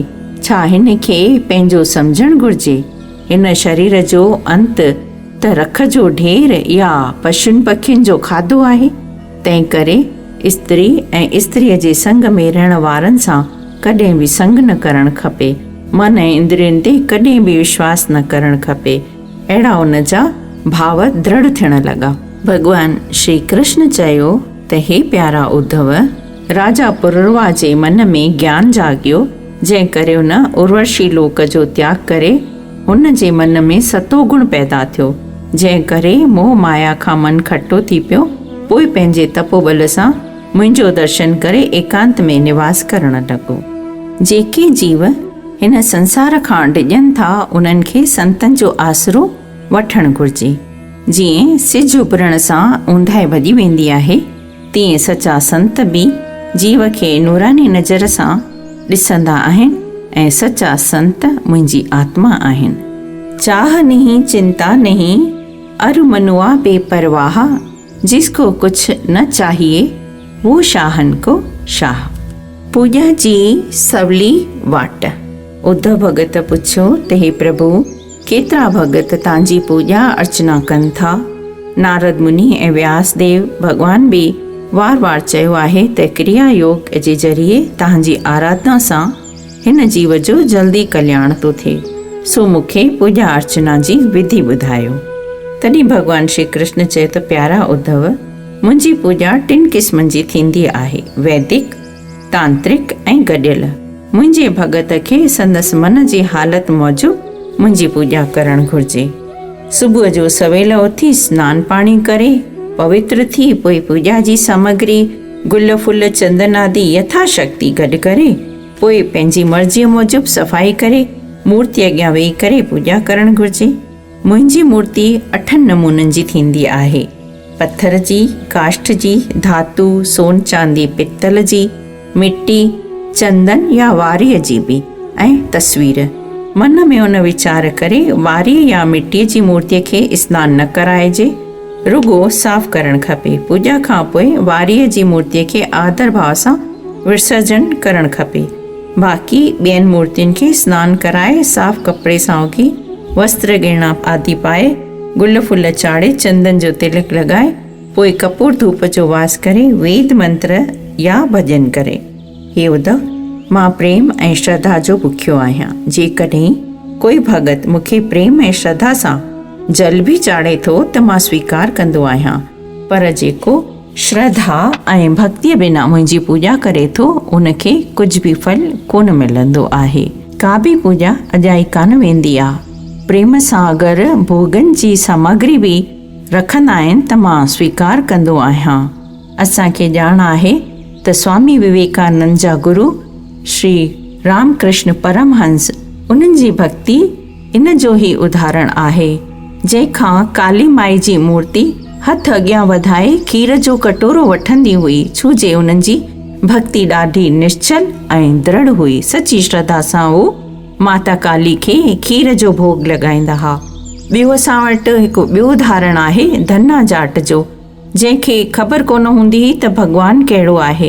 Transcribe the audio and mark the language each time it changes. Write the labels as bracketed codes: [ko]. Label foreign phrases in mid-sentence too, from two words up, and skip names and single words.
[sd] छा हिन खे पंहिंजो सम्झणु घुर्जे? हिन शरीर जो अंत त रख जो ढेर या पशुनि पखियुनि जो खाधो आहे। तंहिं करे स्त्री ऐं स्त्रीअ जे संग में रहण वारनि सां कॾहिं बि संग न करणु खपे। मन ऐं इंद्रियुनि ते कॾहिं बि विश्वास न करणु खपे। अहिड़ा उन जा भाव दृढ़ थियण लॻा। भॻवानु श्री कृष्ण चयो त हे प्यारा उद्धव, राजा पुररवा जे मन में ज्ञान जाॻियो, जंहिं करे हुन उर्वशी लोक जो त्याग करे हुन जे मन में सतो गुण पैदा थियो, जंहिं करे मोह माया खां मन खटो थी पियो। पोइ पंहिंजे तपोबल सां मुंहिंजो दर्शन करे एकांत में निवास करण लॻो। जेके जीव हिन संसार खां डिॼनि था, उन्हनि खे संतनि जो आसरो वठणु घुर्जे। जीअं सिज उभरण सां ऊंधाए भॼी वेंदी आहे, तीअं सचा संत बि जीव खे नूरानी नज़र सां ॾिसंदा आहिनि ऐं सचा संत मुंहिंजी आत्मा आहिनि। [hi] चाह नहीं चिंता नहीं, अरु मनुआ बेपरवाह, जिसको कुछ न चाहिए वो शाहन को शाह। [sd] पूॼा जी सवली वाट। उद्धव भगत पुछियो त हे प्रभु, केतिरा भगत तव्हांजी पूॼा अर्चना कनि था। नारद मुनि ऐं व्यास देव भॻवान बि वार वार चयो आहे त क्रिया योग जे ज़रिए तव्हांजी आराधना सां हिन जीव जो जल्दी कल्याण थो थिए, सो मूंखे पूॼा अर्चना जी विधि ॿुधायो। तॾहिं भॻवान श्री कृष्ण चयो त प्यारा उद्धव, मुंहिंजी पूॼा 3 क़िस्मनि जी थींदी आहे, वैदिक, तांत्रिक ऐं गॾियल। मुंहिंजे भगत खे संदसि मन जी हालत मूजिबि मुंहिंजी पूॼा करणु घुरिजे। सुबुह जो सवेल उथी सनानु पाणी करे पवित्र थी पोइ पूॼा जी सामग्री गुल फुल चंदन आदि यथाशक्ति गॾु करे पोइ पंहिंजी मर्ज़ीअ मूजिबि सफ़ाई करे मूर्ति अॻियां वेही करे पूॼा करणु घुरिजे। मुंहिंजी मूर्ति 8 नमूननि जी थींदी आहे, पत्थर जी, काष्ठ जी, धातु, सोन चांदी पित्तल जी, मिट्टी, चंदन या वारीअ जी बि, ऐं तस्वीर। मन में उन वीचार करे वारीअ या मिट्टीअ जी मूर्तिअ खे सनानु न कराइजे, रुगो साफ़ करणु खपे। पूॼा खां पोइ वारीअ जी मूर्तिअ खे आदर भाव सां विसर्जन करणु खपे। बाक़ी ॿियनि मूर्तियुनि खे सनानु कराए साफ़ कपिड़े सां उघी वस्त्र गिरणा आदि पाए गुल फुल चाढ़े चंदन जो तिलक लॻाए पोइ कपूर धूप जो वास करे वेद मंत्र या भॼन करे। हे उद्धव, मां प्रेम ऐं श्रद्धा जो बुखियो आहियां। जेकॾहिं कोई भगत मूंखे प्रेम ऐं श्रद्धा सां जल बि चाढ़े थो त मां स्वीकार कंदो आहियां, पर जेको श्रद्धा ऐं भक्तिअ बिना मुंहिंजी पूॼा करे थो उनखे कुझु बि फल कोन मिलंदो आहे। का बि पूॼा अजाई कान वेंदी आहे। प्रेम सां अगरि भोगन जी सामग्री बि रखंदा आहिनि त मां स्वीकार कंदो आहियां। असांखे ॼाण आहे त स्वामी विवेकानंद जा गुरु श्री रामकृष्ण परमहंस, उन्हनि जी भक्ति इन जो ई उदाहरण आहे, जंहिंखां काली माई जी मूर्ति हथ अॻियां वधाए खीर जो कटोरो वठंदी हुई, छो जे उन्हनि जी भक्ति ॾाढी निश्चल ऐं दृढ़ हुई। सची श्रद्धा सां उहो माता काली खे खीर जो भोग लॻाईंदा हुआ। ॿियो असां वटि हिकु ॿियो उदाहरण आहे धन्ना जाट जो, जंहिंखे ख़बर कोन हूंदी हुई त भॻवानु कहिड़ो आहे।